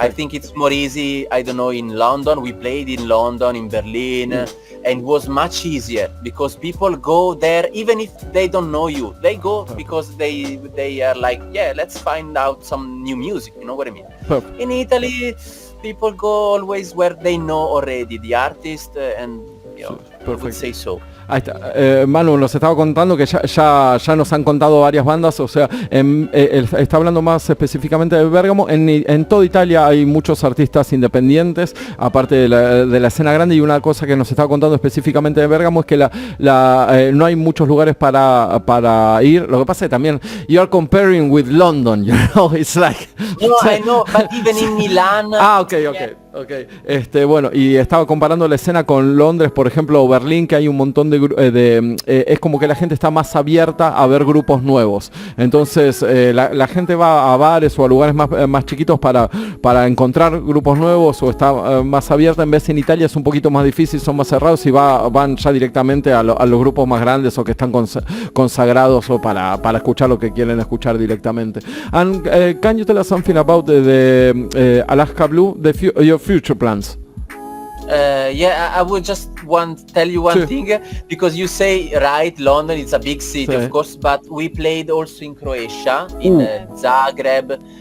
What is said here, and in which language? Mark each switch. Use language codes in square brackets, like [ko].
[en] I think it's more easy, I don't know, in London. We played in London, in Berlin, and it was much easier because people go there even if they don't know you. They go because they are like, yeah, let's find out some new music, you know what I mean? Perfect. In Italy, people go always where they know already the artist and you know. would say so. [es] Ahí está. Manu nos estaba contando que ya nos han contado varias bandas, o sea, está hablando más específicamente de Bérgamo. En toda Italia hay muchos artistas independientes, aparte de la escena grande, y una cosa que nos estaba contando específicamente de Bérgamo es que no hay muchos lugares para ir. Lo que pasa es que también, [en] you are comparing with London, you know, it's like... No, I know, but even in Milan... Okay. [es] Bueno, y estaba comparando la escena con Londres, por ejemplo, o Berlín, que hay un montón es como que la gente está más abierta a ver grupos nuevos. Entonces la gente va a bares o a lugares más chiquitos para encontrar grupos nuevos, o está más abierta. En vez en Italia es un poquito más difícil, son más cerrados y van ya directamente a los grupos más grandes o que están consagrados, o para escuchar lo que quieren escuchar directamente. [en] And can you tell us something about the Alaska Blue, your future plans? I would just tell you one thing, because you say, right, London is a big city, of course, but we played also in Croatia, in Zagreb.